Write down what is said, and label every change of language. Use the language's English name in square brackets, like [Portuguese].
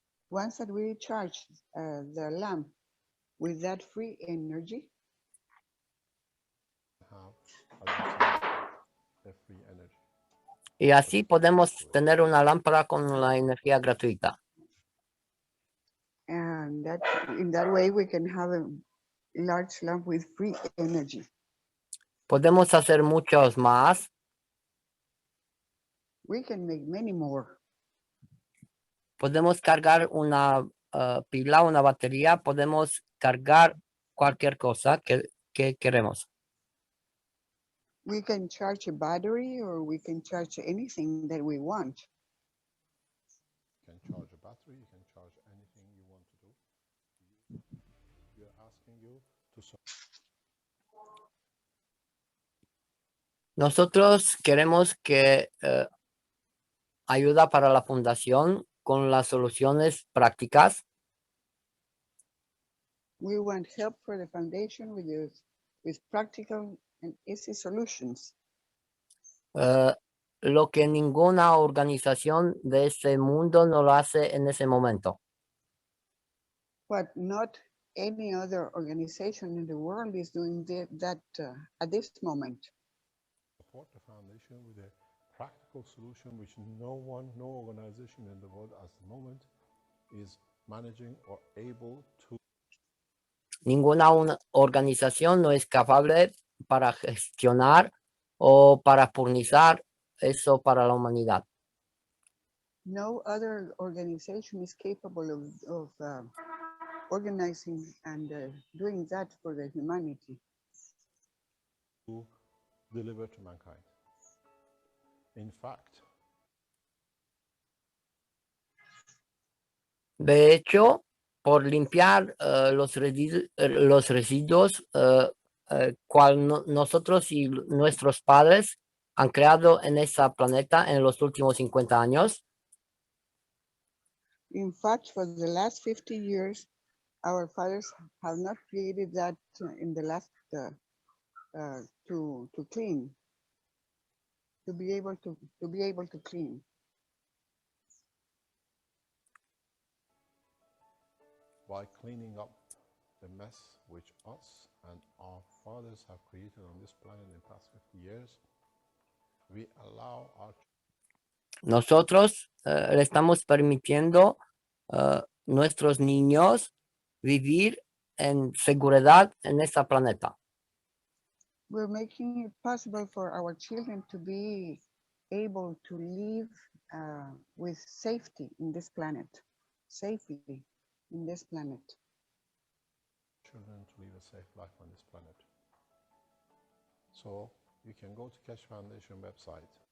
[English] once that we charge the lamp with that free energy, have alongside the free energy. [Spanish] y así podemos tener una lámpara con la energía gratuita. [English] and that in that way we can have a large lamp with free energy. [Spanish] Podemos hacer muchos más. [English] We can make many more. [Spanish] Podemos cargar una pila, una batería. Podemos cargar cualquier cosa que queremos. [English] We can charge a battery, or we can charge anything that we want. You can charge a battery, you can charge anything you want to do. We are asking you to [Spanish] Nosotros queremos que ayuda para la fundación con las soluciones prácticas. [English] We want help for the foundation with practical and easy solutions. [Spanish] Lo que ninguna organización de este mundo no lo hace en ese momento. [English] But not any other organization in the world is doing that at this moment. support the foundation with a practical solution which no organization in the world at the moment is managing or able to. [Spanish] Ninguna organización no es capaz para gestionar o para furnizar eso para la humanidad. [English] No other organization is capable of organizing and doing that for the humanity. To deliver to mankind. In fact, [Spanish] De hecho, por limpiar los residuos cual nosotros y nuestros padres han creado en ese planeta en los últimos 50 años, [English] In fact, for the last 50 years, our fathers have not created that in the last to clean, to be able to clean. by cleaning up the mess which us and our fathers have created on this planet in the past 50 years, we allow our [Spanish] nosotros le estamos permitiendo a nuestros niños vivir en seguridad en este planeta. [English] We're making it possible for our children to be able to live with safety in this planet, safely in this planet. children to live a safe life on this planet. So you can go to Ch3 Foundation website.